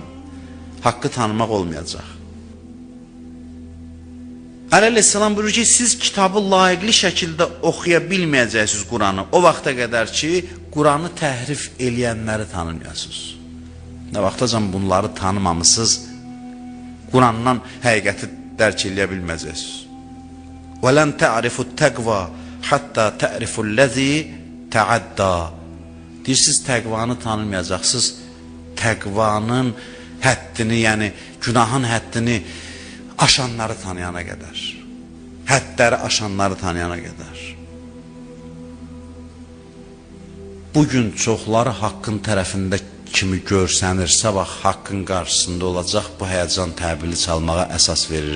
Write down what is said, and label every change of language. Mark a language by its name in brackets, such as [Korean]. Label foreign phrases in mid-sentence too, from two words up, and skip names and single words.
[Azerbaijani] Haqqı tanımaq olmayacaq. Əli əleyhissalam buyurur ki, siz kitabı layiqli şəkildə oxuya bilməyəcəksiniz Quranı. O vaxta qədər ki, Quranı təhrif eləyənləri tanımayasınız. Nə vaxtacan bunları tanımamısınız, Qurandan həqiqəti dərk eləyə bilməyəcəksiniz. [Arabic] وَلَنْ تَعْرِفُ التَّقْوَى حَتَّى تَعْرِفُ الَّذِي تَعَدَّى [Azerbaijani] Deyirsiniz, təqvanı tanımayacaqsınız, təqvanın həddini, yəni günahın həddini aşanları tanıyana qədər. Həddləri aşanları tanıyana qədər. Bugün çoxları haqqın tərəfində kimi görsənir, sabah haqqın qarşısında olacaq, bu həyəcan təbili çalmağa əsas verir.